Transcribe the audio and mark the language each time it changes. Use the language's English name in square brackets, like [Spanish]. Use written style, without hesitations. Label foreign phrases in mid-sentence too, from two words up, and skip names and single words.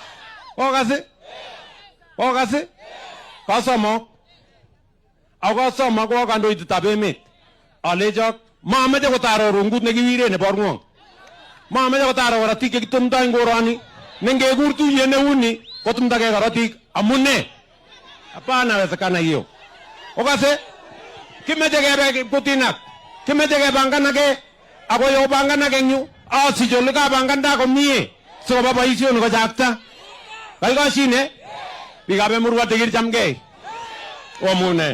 [Kalenjin] Okase? Kasomok. Akasomok ko kandoindetab emet. Alechok mameche kotaro rungut nekiwire nebo ng'wong. Mameche kotaro korotik chekitumdoi eng koroni. Nengekur tuyet neuni kotumdagei korotik amune? [Swahili] Hapana wezekana hiyo. [Kalenjin] Okase? Kimeche kebe kutinak. Kimeche kebanganake ako yo banganake eng yu asich ole kabanganda komie sikoba boisionik kochakta. Kaikashine biikab Emurua Digiri chamgei. Omune.